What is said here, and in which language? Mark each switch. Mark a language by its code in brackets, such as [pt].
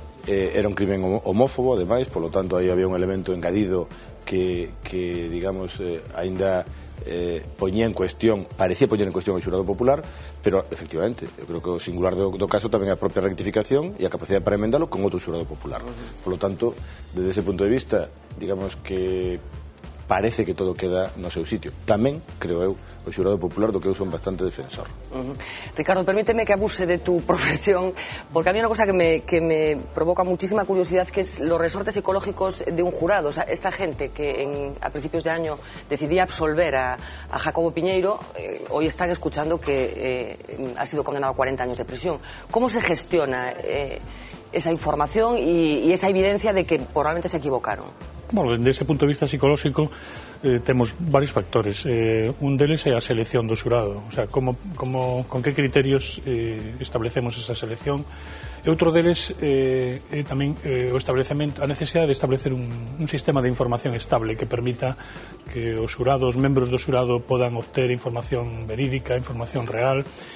[gl] Era un crimen homófobo, ademais, polo tanto aí había un elemento engadido que digamos, aínda parecía poñer en cuestión o xurado popular, pero efectivamente eu creo que o singular do caso tamén é a propia rectificación e a capacidade para emendalo con outro xurado popular. [es] Por lo tanto, desde ese punto de vista, digamos que parece que todo queda [gl] no seu sitio. Tamén, creo eu, o xurado popular do que eu son bastante defensor. [es] Ricardo, permíteme que abuse de tu profesión, porque a mí una cosa que me provoca muchísima curiosidad, que es los resortes psicológicos de un jurado. O sea, esta gente que a principios de año decidía absolver a Jacobo Piñeiro, hoy están escuchando que ha sido condenado a 40 años de prisión. ¿Cómo se gestiona esa información y esa evidencia de que probablemente se equivocaron? [gl] Bueno, desde ese punto de vista psicolóxico temos varios factores. Un deles é a selección do xurado, o sea, con que criterios establecemos esa selección. E outro deles é tamén a necesidade de establecer un sistema de información estable que permita que os membros do xurado podan obter información verídica, información real,